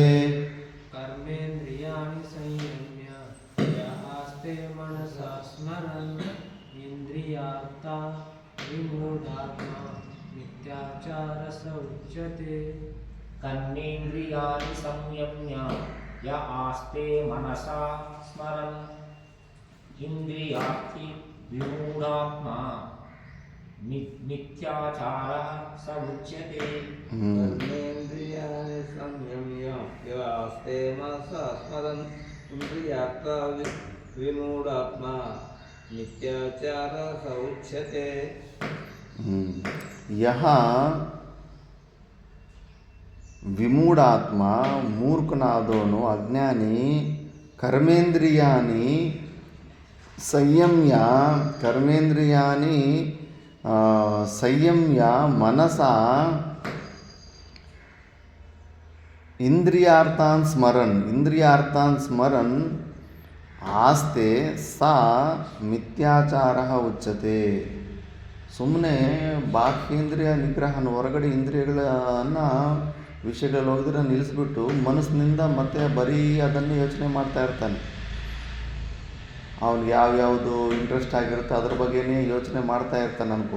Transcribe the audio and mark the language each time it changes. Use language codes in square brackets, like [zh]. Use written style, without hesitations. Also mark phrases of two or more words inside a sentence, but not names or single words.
[sa] ಕರ್ಮೇಂದ್ರಿಯಾಣಿ ಸಂಯಮ್ಯ ಯ ಆಸ್ತೆ ಮನಸಾ ಸ್ಮರನ್ ಇಂದ್ರಿಯಾರ್ಥಾನ್ ವಿಮೂಢಾತ್ಮ ಮಿಥ್ಯಾಚಾರಸ್ಸ ಉಚ್ಯತೆ. ಕರ್ಮೇಂದ್ರಿಯಾಣಿ ಸಂಯಮ್ಯ ಯ ಆಸ್ತೆ ಮನಸಾ ಸ್ಮರನ್ ಇಂದ್ರಿಯಾರ್ಥಿ ವಿಮೂಢಾತ್ಮ मिथ्याचारः स उच्यते कर्मेन्द्रियाणि संयम्य यास्ते मनसा स्मरन् इन्द्रियार्था विमूढात्मा मिथ्याचारः स उच्यते यह ವಿಮೂಢಾತ್ಮ [kn] ಮೂರ್ಖನಾದವನು ಅಜ್ಞಾನಿ [sa] ಕರ್ಮೇಂದ್ರಿಯಾನಿ ಸಂಯಮ್ಯ ಮನಸ ಇಂದ್ರಿಯಾರ್ಥಾನ್ ಸ್ಮರನ್ ಆಸ್ತೆ ಸಾ ಮಿಥ್ಯಾಚಾರ ಉಚ್ಯತೆ. [kn] ಸುಮ್ಮನೆ ಬಾಹ್ಯೇಂದ್ರಿಯ ನಿಗ್ರಹನ ಹೊರಗಡೆ ಇಂದ್ರಿಯಗಳನ್ನು ವಿಷಯಗಳಲ್ಲಿ ಹೋಗಿದ್ರೆ ನಿಲ್ಲಿಸ್ಬಿಟ್ಟು ಮನಸ್ಸಿನಿಂದ ಮತ್ತೆ ಬರೀ ಅದನ್ನು ಯೋಚನೆ ಮಾಡ್ತಾ ಇರ್ತಾನೆ. ಅವ್ನಿಗೆ ಯಾವ್ಯಾವುದು ಇಂಟ್ರೆಸ್ಟ್ ಆಗಿರುತ್ತೆ ಅದ್ರ ಬಗ್ಗೆನೇ ಯೋಚನೆ ಮಾಡ್ತಾ ಇರ್ತಾನೆ ಅನ್ಕೋ.